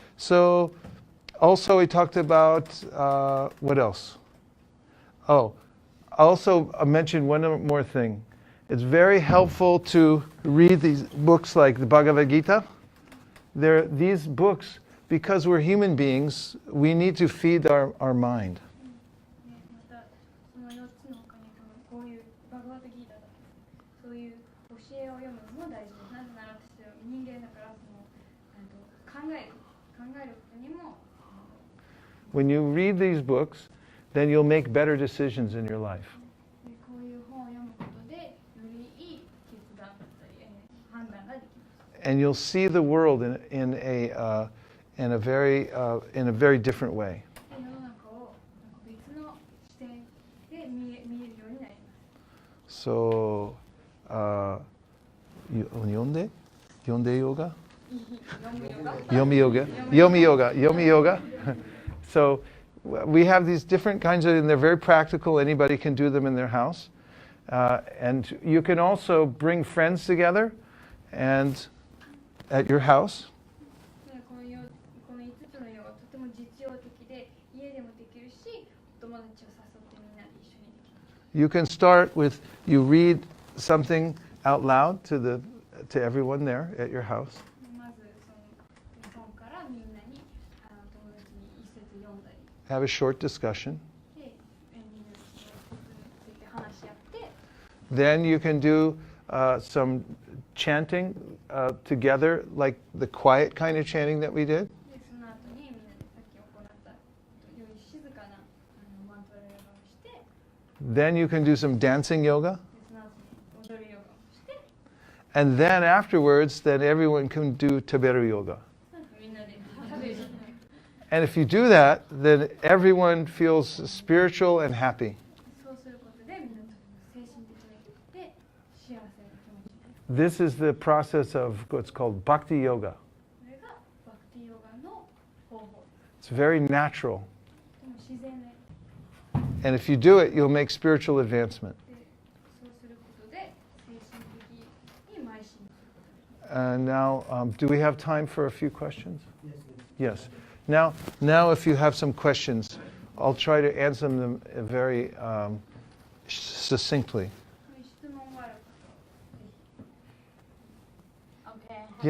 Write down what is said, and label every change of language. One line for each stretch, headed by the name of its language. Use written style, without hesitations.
English: So also we talked about, what else? Oh, I also mentioned one more thing. it's very helpful to read these books like the Bhagavad Gita. These books, because we're human beings, we need to feed our mind.
Japanese: またその4つの他にこういうバグワッドギータだとかそういう教えを読むのも大事です。なぜなら私は人間だから考えることにも
English: When you read these books, then you'll make better decisions in your life.
Japanese: こういう本を読むことでよりいい決断だったり判断ができます。
English: And you'll see the world in a very different way.
Japanese: 世の中を別の視点で見えるようになります。 So, 読んでヨガ? Yomi yoga.
English: So we have these different kinds of, and they're very practical. Anybody can do them in their house. And you can also bring friends together and at your house.
Japanese: この5つのヨガはとても実用的で家でもできるしお友達を誘ってみんなで一緒にできます。
English: You can start with, you read something out loud to everyone there at your house.
Japanese: まずその本からみんなに友達に一節読んだり
English: Have a short discussion.
Japanese: でみんなでその一節について話し合って
English: Then you can do some chanting together, like the quiet kind of chanting that we did.
Japanese: でその後にみんなでさっき行ったより静かなマントラヨガをして
English: Then you can do some dancing yoga.
Japanese: でその後に踊るヨガをして
English: And then afterwards, then everyone can do
Japanese: taberu yoga. みんなで食べる。
English: And if you do that, then everyone feels spiritual and happy.
Japanese: そうすることでみんなと精神的で幸せな気持ちになる。
English: This is the process of what's called bhakti yoga.
Japanese: これがバクティヨガの方法です。
English: It's very natural.
Japanese: でも自然で
English: And if you do it, you'll make spiritual advancement.
Japanese: そうすることで精神的に邁進することができます。
English: And now, do we have time for a few questions? Yes. Now, if you have some questions, I'll try to answer them very succinctly.
Japanese: 質問がある方はぜひ。